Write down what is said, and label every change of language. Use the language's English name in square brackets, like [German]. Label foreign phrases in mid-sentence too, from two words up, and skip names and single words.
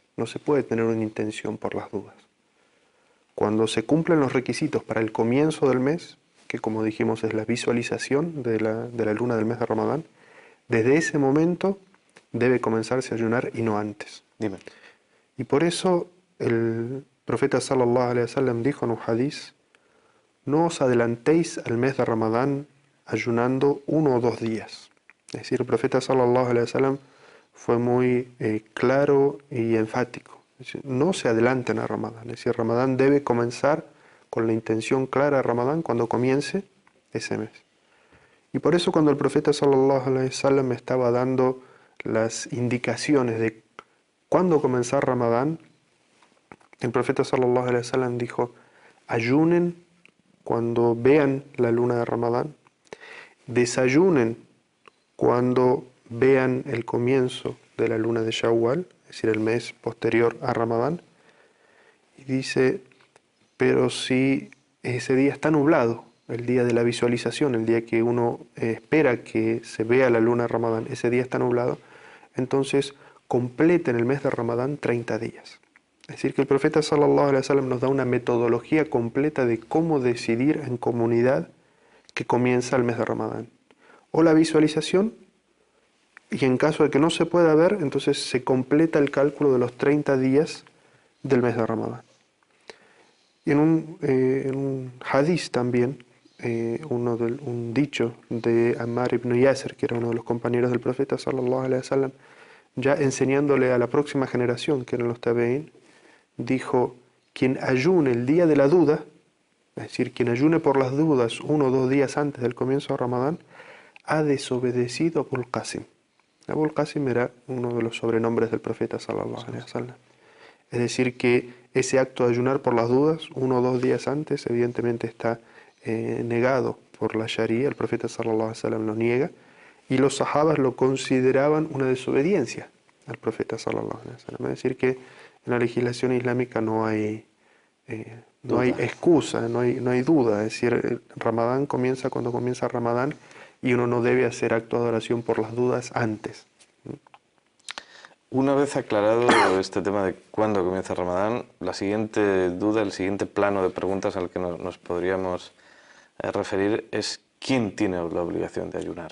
[Spanish] No se puede tener una intención por las dudas. Cuando se cumplen los requisitos para el comienzo del mes, que como dijimos es la visualización de la luna del mes de Ramadán, desde ese momento debe comenzarse a ayunar y no antes. Dime. Y por eso el profeta [Arabic] صلى الله عليه وسلم [Spanish] dijo en un hadiz: no os adelantéis al mes de Ramadán ayunando 1 o 2 días. Es decir, el profeta [Arabic] صلى الله عليه وسلم [Spanish] fue muy claro y enfático. Es decir, no se adelanten a Ramadán. Es decir, Ramadán debe comenzar con la intención clara de Ramadán cuando comience ese mes. Y por eso cuando el profeta [Arabic] صلى الله عليه وسلم [Spanish] estaba dando las indicaciones de cuándo comenzar Ramadán, el profeta [Arabic] صلى الله عليه وسلم [Spanish] dijo: ayunen cuando vean la luna de Ramadán, desayunen cuando vean el comienzo de la luna de Shawwal, es decir, el mes posterior a Ramadán. Y dice: pero si ese día está nublado, el día de la visualización, el día que uno espera que se vea la luna de Ramadán, ese día está nublado, entonces completen el mes de Ramadán 30 días. Es decir, que el profeta [Arabic] صلى الله عليه وسلم [Spanish] nos da una metodología completa de cómo decidir en comunidad que comienza el mes de Ramadán. O la visualización, y en caso de que no se pueda ver, entonces se completa el cálculo de los 30 días del mes de Ramadán. Y en un hadith también, un dicho de Ammar ibn Yasir, que era uno de los compañeros del profeta [Arabic] صلى الله عليه وسلم, [Spanish] ya enseñándole a la próxima generación, que eran los tabeín, dijo: quien ayune el día de la duda, es decir, quien ayune por las dudas 1 o 2 días antes del comienzo de Ramadán, ha desobedecido a Abul Qasim. Abul Qasim era uno de los sobrenombres del profeta [Arabic] صلى الله عليه وسلم. [Spanish] Es decir, que ese acto de ayunar por las dudas 1 o 2 días antes evidentemente está negado por la Sharia. El profeta [Arabic] صلى الله عليه وسلم [Spanish] lo niega, y los sahabas lo consideraban una desobediencia al profeta [Arabic] صلى الله عليه وسلم. [Spanish] Es decir, que en la legislación islámica no hay no hay Duda. excusa, no hay duda. Es decir, Ramadán comienza cuando comienza Ramadán y uno no debe hacer acto de adoración por las dudas antes. Una vez aclarado este tema de cuándo comienza Ramadán, la siguiente duda, el siguiente plano de preguntas al que nos podríamos referir es ¿quién tiene la obligación de ayunar?